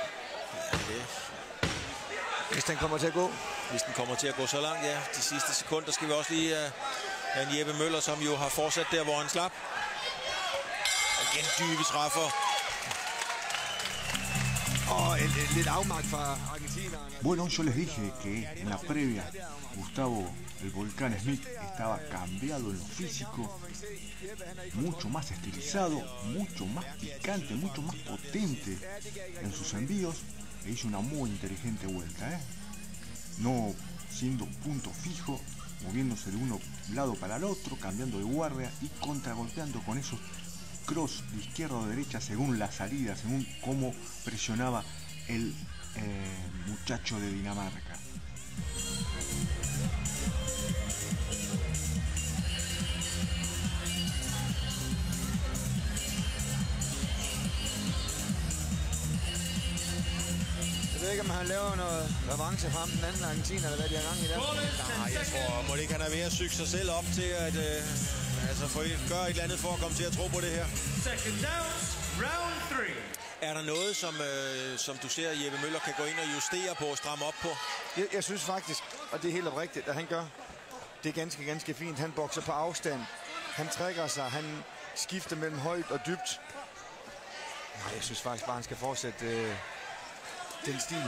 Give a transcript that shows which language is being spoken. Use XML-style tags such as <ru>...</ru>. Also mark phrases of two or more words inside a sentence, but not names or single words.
<da>Hvis den kommer til at gå. Hvis den kommer til at gå så langt, ja. De sidste sekunder skal vi også lige have en Jeppe Møller, som jo har fortsat der, hvor han slap. Igen dybe træffer. Lidt afmagt fra argentinerne.</da> <es>Bueno, yo les dije que en la previa Gustavo el Volcán Smith estaba cambiado en lo físico, mucho más estilizado, mucho más picante, mucho más potente en sus envíos, e hizo una muy inteligente vuelta, no siendo punto fijo, moviéndose de un lado para el otro, cambiando de guardia y contragolpeando con esos cross de izquierda o derecha según la salida, según cómo presionaba el muchacho de Dinamarca.</es> <da>Jeg ved ikke, om han laver noget revanche frem den anden argentiner, eller hvad de har gang i der. Nej, jeg tror, må det ikke han er ved at syge sig selv op til at gøre et eller andet for at komme til at tro på det her.</da> <en>Second out, round 3.</en> <da>Er der noget, som du ser, Jeppe Møller kan gå ind og justere på og stramme op på? Jeg synes faktisk, og det er helt oprigtigt, at han gør det ganske fint. Han bokser på afstand. Han trækker sig. Han skifter mellem højt og dybt. Nej, jeg synes faktisk bare, han skal fortsætte den stil.</da>